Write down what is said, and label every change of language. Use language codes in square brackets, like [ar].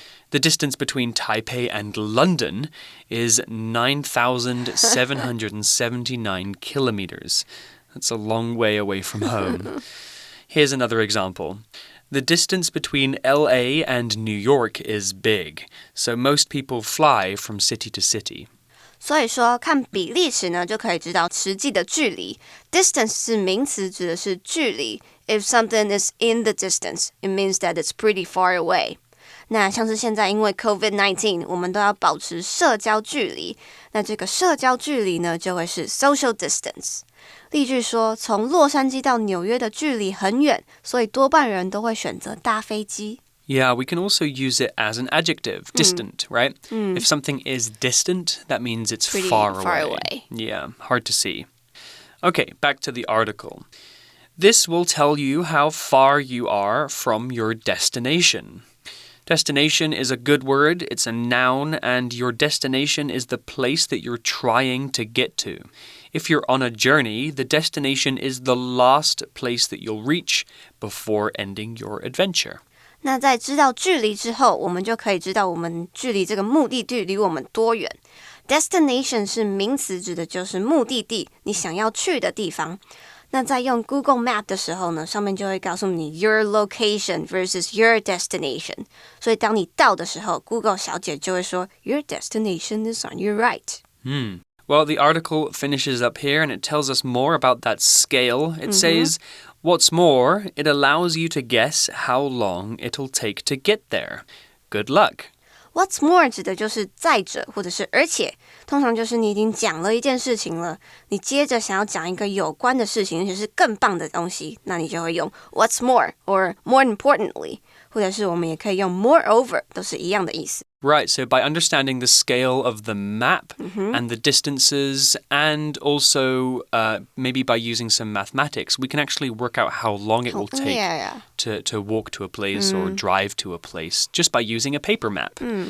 [en] The distance between Taipei and London is 9,779 kilometers. That's a long way away from home. Here's another example. The distance between LA and New York is big, so most people fly from city to city. [zh] 所以说，看比例尺呢，就可以知道实际的距离。 Distance 是名词，指的是距离。 [en] If something is in the distance, it means that it's pretty far away. [zh] 那像是现在因为 COVID-19 我们都要保持社交距离，那这个社交距离呢就会是 [en] social distance。 [zh] 例句说，从洛杉矶到纽约的距离很远，所以多半人都会选择搭飞机。 [en] Yeah, we can also use it as an adjective, distant, right? If something is distant, that means it's Pretty far far away. away. Yeah, hard to see. Okay, back to the article. This will tell you how far you are from your destination. Destination is a good word, it's a noun, and your destination is the place that you're trying to get to. If you're on a journey, the destination is the last place that you'll reach before ending your adventure. [zh] 那在知道距离之后，我们就可以知道我们距离这个目的地离我们多远。 Destination 是名词，指的就是目的地，你想要去的地方。那在用 Google Map 的时候呢，上面就会告诉你 [en] your location versus your destination。 [zh] 所以当你到的时候 ，Google 小姐就会说 [en] your destination is on your right。 Well, the article finishes up here and it tells us more about that scale. It says, what's more, it allows you to guess how long it'll take to get there. Good luck. [zh] What's more 指的就是再者或者是而且，通常就是你已经讲了一件事情了，你接着想要讲一个有关的事情，而且是更棒的东西，那你就会用 [en] What's more or more importantly， [zh] 或者是我们也可以用 moreover， 都是一样的意思。 [en] Right, so by understanding the scale of the map and the distances and also maybe by using some mathematics, we can actually work out how long it will take to walk to a place or drive to a place just by using a paper map.